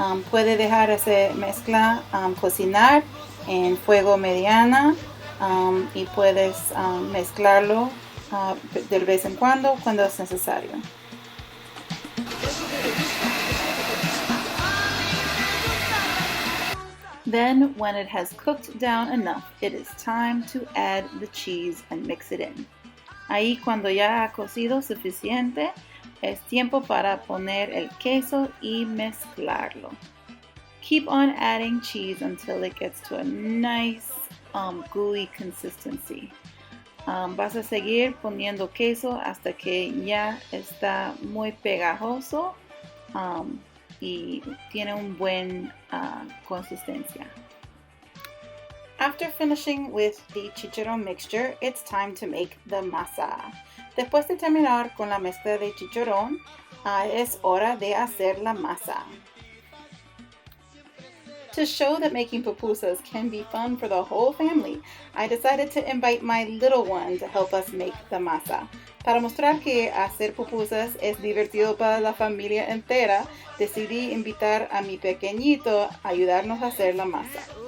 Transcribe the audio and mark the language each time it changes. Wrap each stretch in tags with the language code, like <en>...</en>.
<es>Puede dejar esa mezcla cocinar en fuego mediana y puedes mezclarlo de vez en cuando es necesario.</es> <en>Then, when it has cooked down enough, it is time to add the cheese and mix it in.</en> <es>Ahí, cuando ya ha cocido suficiente, es tiempo para poner el queso y mezclarlo.</es> <en>Keep on adding cheese until it gets to a nice gooey consistency.</en> <es>Vas a seguir poniendo queso hasta que ya está muy pegajoso y tiene un buen consistencia.</es> <en>After finishing with the chicharrón mixture, it's time to make the masa.</en> <es>Después de terminar con la mezcla de chicharrón, es hora de hacer la masa.</es> <en>To show that making pupusas can be fun for the whole family, I decided to invite my little one to help us make the masa.</en> <es>Para mostrar que hacer pupusas es divertido para la familia entera, decidí invitar a mi pequeñito a ayudarnos a hacer la masa.</es>